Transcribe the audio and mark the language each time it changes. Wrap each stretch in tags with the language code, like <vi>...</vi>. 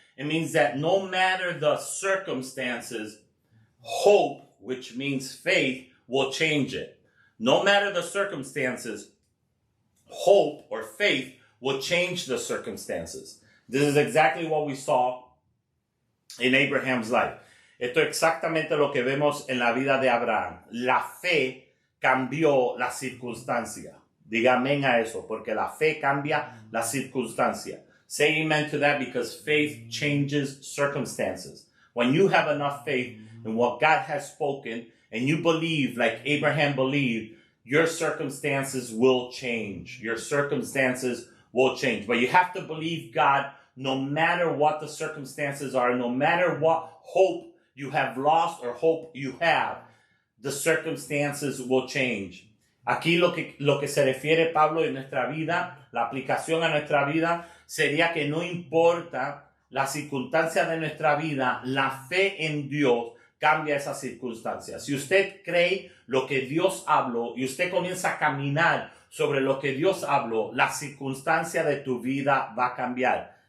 <en>It means that no matter the circumstances, hope, which means faith, will change it. No matter the circumstances, hope or faith will change the circumstances. This is exactly what we saw in Abraham's life.</en> <es>Esto es exactamente lo que vemos en la vida de Abraham. La fe cambió la circunstancia. Diga amén a eso, porque la fe cambia la circunstancia.</es> <en>Say amen to that, because faith changes circumstances. When you have enough faith in what God has spoken, and you believe like Abraham believed, your circumstances will change. Your circumstances will change. But you have to believe God no matter what the circumstances are, no matter what hope you have lost or hope you have, the circumstances will change.</en> <es>Aquí lo que se refiere Pablo en nuestra vida, la aplicación a nuestra vida, sería que no importa la circunstancia de nuestra vida, la fe en Dios cambia esa circunstancia. Si usted cree lo que Dios habló y usted comienza a caminar sobre lo que Dios habló, la circunstancia de tu vida va a cambiar.</es>